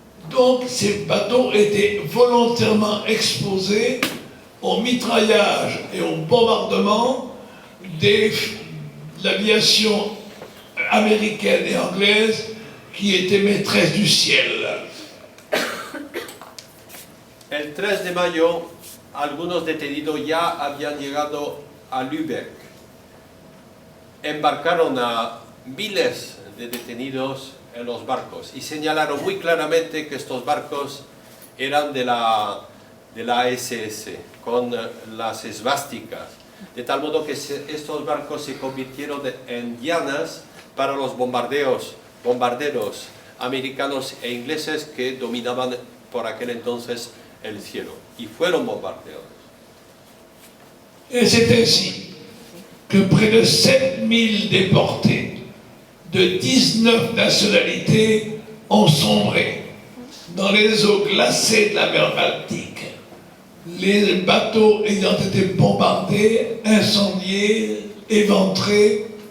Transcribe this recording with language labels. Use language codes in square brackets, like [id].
[fr] Donc ces bateaux étaient volontairement exposés au mitraillage et au bombardement de l'aviation américaine et anglaise qui étaient maîtresses du ciel. [es] El 3 de mayo, algunos detenidos ya habían llegado a Lübeck. Embarcaron a miles de detenidos en los barcos y señalaron muy claramente que estos barcos eran de la SS, con las esvásticas, de tal modo que estos barcos se convirtieron en dianas para los bombarderos americanos e ingleses que dominaban por aquel entonces el cielo, y fueron bombardeados. [fr] Et c'est ainsi que près de 7000 déportés de 19 nationalités ont sombré dans les eaux glacées de la mer Baltique, les bateaux ayant été bombardés, incendiés, éventrés.